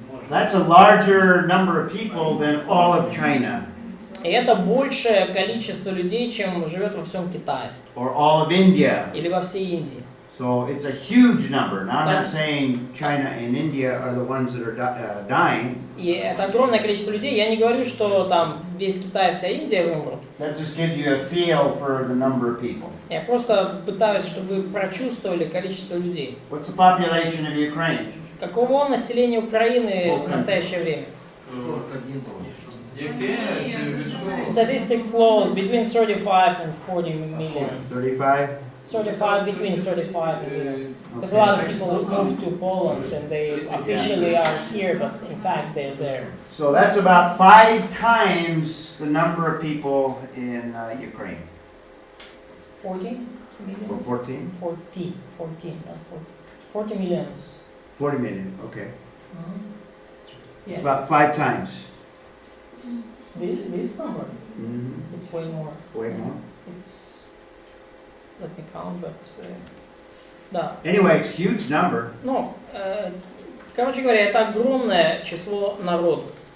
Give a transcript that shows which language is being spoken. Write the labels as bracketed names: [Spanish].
[English] That's a larger number of people than all of China [Russian] И это большее количество людей, чем живет во всем Китае [English] or all of India. [Russian] или во всей Индии. [English] So So it's a huge number. Now I'm [Russian] Да. [English] not saying China and India are the ones that are dying. [Russian] И это огромное количество людей. Я не говорю, что там весь Китай, вся Индия вымрут. [English] That just gives you a feel for the number of people. [Russian] Я просто пытаюсь, чтобы вы прочувствовали количество людей. [English] What's the population of Ukraine? [Russian] Каково население Украины в настоящее время? [Ukrainian] 41, Яке? Ти що? [English] Statistic flows between 35 and 40 millions. 35? 35, between 35 and millions. Because a lot of people move to Poland and they officially are here, but in fact they're there. So that's about 5 times the number of people in Ukraine. 40 Or million? 14? 14, not 40. 40 millions. 40 million, okay. Yeah. It's about 5 times. This number, Mm-hmm. it's way more. Way more. It's, let me count, but, [Russian] да. [English] Anyway, it's a huge number. [Russian] Ну, короче говоря, это огромное число народу.